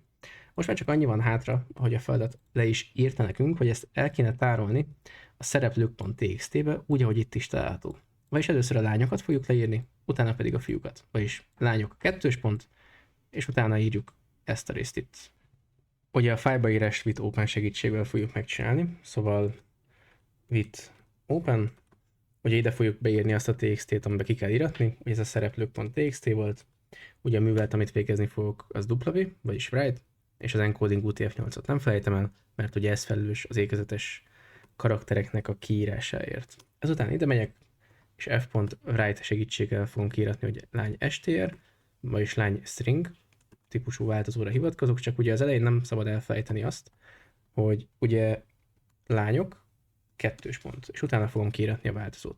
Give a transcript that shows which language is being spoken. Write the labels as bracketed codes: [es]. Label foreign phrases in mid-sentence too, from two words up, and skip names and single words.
[hu] Most már csak annyi van hátra, hogy a feladat le is írta nekünk, hogy ezt el kéne tárolni a szereplők.txt-be, úgy, ahogy itt is található. Vagyis először a lányokat fogjuk leírni, utána pedig a fiúkat. Vagyis lányok 2 pont, és utána írjuk ezt a részt itt. Ugye a fájlbaírást [en] with open [hu] segítségével fogjuk megcsinálni, szóval [en] with open, [hu] ugye ide fogjuk beírni azt a txt-t, amiben ki kell íratni, hogy ez a szereplők.txt volt, ugye a művelet, amit végezni fogok, az W, vagyis write, és az encoding UTF-8-ot nem felejtem el, mert ugye ez felelős az ékezetes karaktereknek a kiírásáért. Ezután ide megyek, és f.write segítséggel fogom kiíratni, hogy lány str, vagyis lány string típusú változóra hivatkozok, csak ugye az elején nem szabad elfelejteni azt, hogy ugye lányok 2 pont, és utána fogom kiíratni a változót.